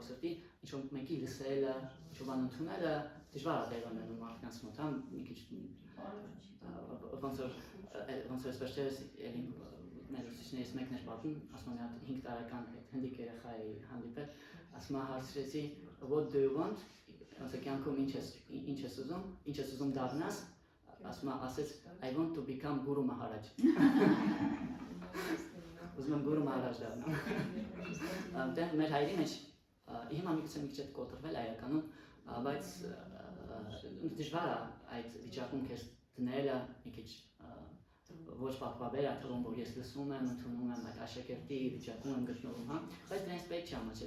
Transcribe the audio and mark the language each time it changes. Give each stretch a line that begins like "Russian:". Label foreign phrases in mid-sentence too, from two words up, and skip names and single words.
Armenian: սրտի ինչ-որ մեկի լսելը, ինչ-որ բան ընդունելը դժվար է դեր ունենում մարդկանց մոտ, հա մի քիչ ոնց որ այսպես չէ մեր ուսուցիչներից մեկն էր պատմում, ասում է 5 տարեկան հնդիկ երեխա էի հանդիպել, ասում է հարցրեցի
English: what do you want,
Armenian: ոնց է կյանքում ինչ ես ուզում դառնաս, ասում է ասեց
English: I want to become
Armenian: Guru Maharaj։ Ուզում եմ Guru Maharaj դառնալ։ Դե մեր հայերի մեջ հիմա մի քիչ կոտրվել է իրականում, բայց դժվար է այդ վիճակում քեզ դնելը մի քիչ ոչ պատվաբեր է թվում, որ ես լսում եմ, ընդունում եմ այդ աշակերտի վիճակում եմ գտնվում, հա, բայց դրանից պետք չի ամաչել,